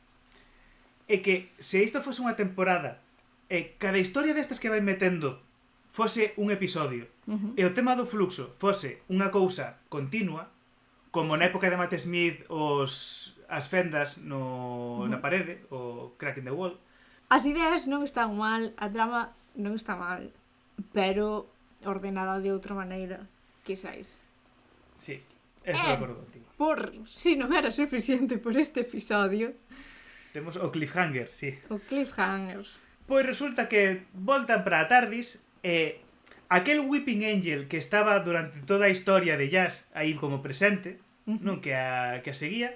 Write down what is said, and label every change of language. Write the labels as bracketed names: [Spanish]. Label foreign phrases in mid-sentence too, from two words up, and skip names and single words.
[Galician] É que se isto fose unha temporada e cada historia destas que vai metendo fose un episodio e o tema do fluxo fose unha cousa continua, como na época de Matt Smith as fendas na parede, o [English] crack in the wall. [Galician] As ideas non están mal, a trama non está mal, pero ordenada de outra maneira, quizáis. Sí, estou de acordo contigo. Por si non era suficiente por este episodio, Temos o cliffhanger, sí. o cliffhanger. Pois resulta que voltan para a TARDIS e aquel Weeping Angel que estaba durante toda a historia de Jazz aí como presente, non que a seguía,